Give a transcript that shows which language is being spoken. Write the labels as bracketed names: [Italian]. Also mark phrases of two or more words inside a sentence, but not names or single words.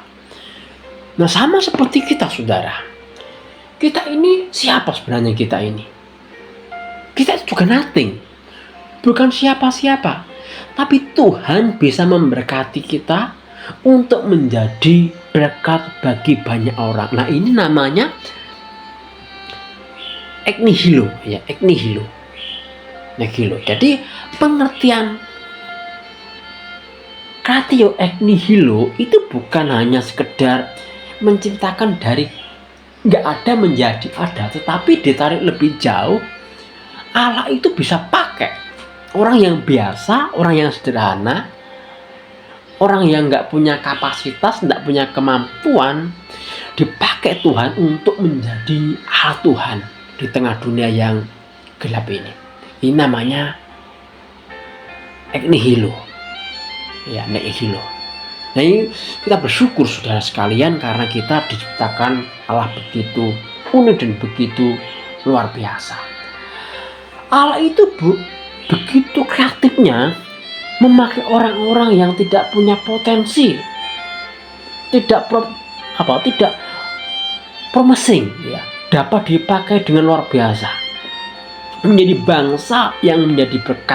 [Indonesian] Nah, sama seperti kita saudara. Kita ini siapa sebenarnya kita ini? Kita juga nothing, bukan siapa-siapa. Tapi Tuhan bisa memberkati kita untuk menjadi berkat bagi banyak orang. Nah, ini namanya [Latin] ex nihilo, [Indonesian] ya, [Latin] ex nihilo. [Indonesian] Nihilo. Jadi pengertian [Latin] kratio ex nihilo [Indonesian] itu bukan hanya sekedar menciptakan dari nggak ada menjadi ada, tetapi ditarik lebih jauh. Allah itu bisa pakai orang yang biasa, orang yang sederhana, orang yang nggak punya kapasitas, nggak punya kemampuan, dipakai Tuhan untuk menjadi Allah Tuhan di tengah dunia yang gelap ini. Ini namanya [Latin] ex nihilo, [Indonesian] ya, [Latin] ex nihilo. [Indonesian] Nah, ini kita bersyukur saudara sekalian karena kita diciptakan Allah begitu unik dan begitu luar biasa. Allah itu begitu kreatifnya memakai orang-orang yang tidak punya potensi, tidak promising, ya, dapat dipakai dengan luar biasa menjadi bangsa yang menjadi berkat.